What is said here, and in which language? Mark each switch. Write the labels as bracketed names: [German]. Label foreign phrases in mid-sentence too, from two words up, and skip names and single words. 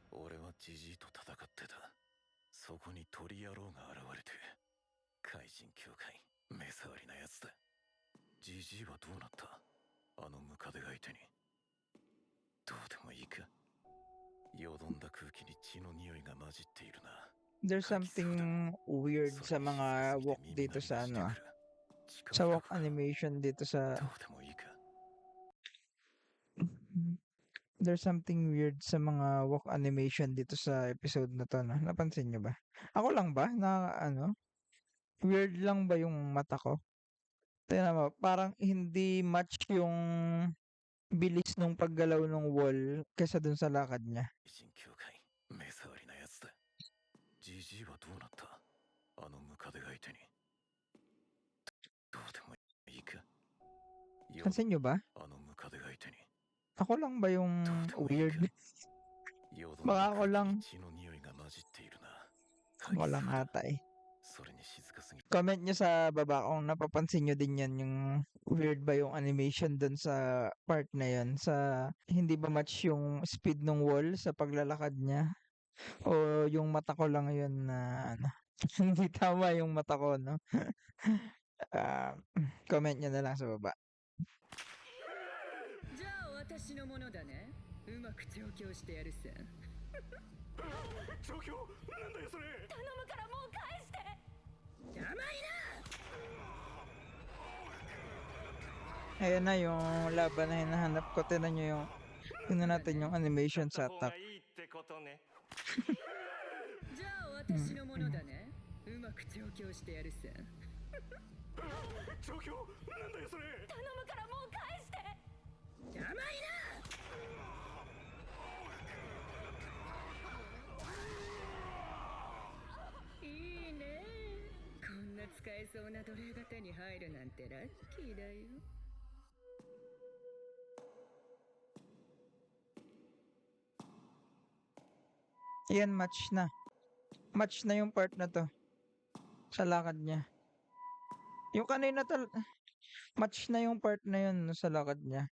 [Japanese] 俺はジジイと戦ってた。そこに鳥野郎が現れて。怪人協会、目障りなやつだ。ジジイはどうなった？あのムカデが相手に。どうでもいいか。よどんだ空気に血の匂いが混じっているな。 [English] There's something weird [Filipino] sa mga walk dito sa ano, sa [English] walk animation [Filipino] dito sa [Japanese] どうでもいいか。 [English] There's something weird [Filipino] sa mga [English] walk animation [Filipino] dito sa episode na 'to 'no, napansin niyo ba? Ako lang ba na ano, weird lang ba yung mata ko? Tingnan mo, parang hindi match yung bilis nung paggalaw nung wall kaysa dun sa lakad niya. [Japanese] 人協会目障りなやつだ。ジジイはどうなった？あのムカデが相手に。どうでもいいか。よ [Filipino] Pansin niyo ba? [Japanese] あのムカデが相手に。 [Filipino] Ako lang ba yung [Japanese] どうでもいい [Filipino] weird? [Japanese] か。よどん [Filipino] Baka [Japanese] だ [Filipino] ako [Japanese] 空気 [Filipino] lang. [Japanese] に血の匂いが混じっているな。 [Filipino] Ako lang ata eh. それに静かすぎ。 Comment nyo sa baba kung napapansin nyo din yan yung weird ba yung animation dun sa part na yun. Sa hindi ba match yung speed ng wall sa paglalakad niya? O yung mata ko lang yun na ano. Hindi tama yung mata ko, no? Ah, comment nyo na lang sa baba. [Japanese] じゃあ私のものだね。うまく調教してやるさ。状況なんだよそれ。頼むからもう返して。黙り [Filipino] Ayan na yung laban na hinahanap ko. Tignan nyo yung tingnan natin yung animation [Japanese] 使 [Filipino] sa [Japanese] った方 [Filipino] attack. [Japanese] がいいってことね。じゃあ私のものだね。うまく調教してやるさ。状況なんだよそれ。頼むからもう返して。黙り いいね。こんな使えそうな奴隷が手に入るなんてラッキーだよ。 [Filipino] Ayan, match na. Match na yung part na to. Sa lakad niya. Yung kanina match na yung part na yun no, sa lakad niya.